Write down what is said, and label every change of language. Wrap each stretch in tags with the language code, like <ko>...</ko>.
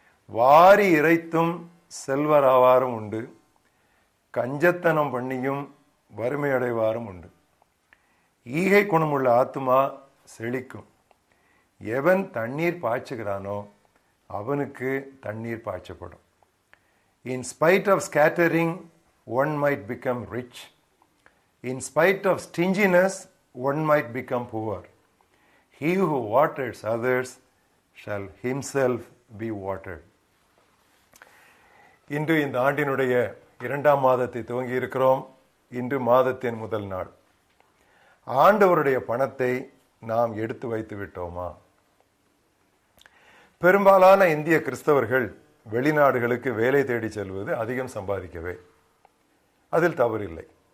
<ta>வாரி இறைத்தும் செல்வராவாரும் உண்டு, கஞ்சத்தனம் பண்ணியும் வறுமையடைவாரும் உண்டு. ஈகை குணமுள்ள ஆத்துமா செழிக்கும். எவன் தண்ணீர் பாய்ச்சுகிறானோ அவனுக்கு தண்ணீர் பாய்ச்சப்படும்.</ta> <en>In spite of scattering, one might become rich. In spite of stinginess, one might become poor. He who waters others shall himself be watered.</en> <ta>இன்று இந்த ஆண்டினுடைய 2ஆம் மாதத்தை துவங்கி இருக்கிறோம். இன்று மாதத்தின் முதல் நாள். ஆண்டவருடைய பணத்தை நாம் எடுத்து வைத்து விட்டோமா? பெரும்பாலான இந்திய கிறிஸ்தவர்கள் வெளிநாடுகளுக்கு வேலை தேடி செல்வது அதிகம் சம்பாதிக்கவே. அதில் தவறில்லை.</ta>